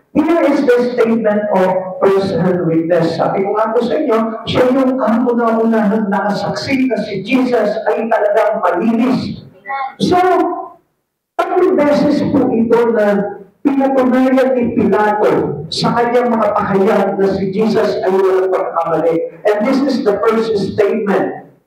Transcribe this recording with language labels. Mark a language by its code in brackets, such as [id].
[en] Here is the statement of first-hand witness. [tl] Sabi ko nga po sa inyo, siya yung kauna-unahang nakasaksi na si Jesus ay talagang malinis. So, tatlong beses po ito na pinatunayan ni Pilato sa kanyang mga pahayag na si Jesus ay walang pagkamali. [en] And this is the first statement.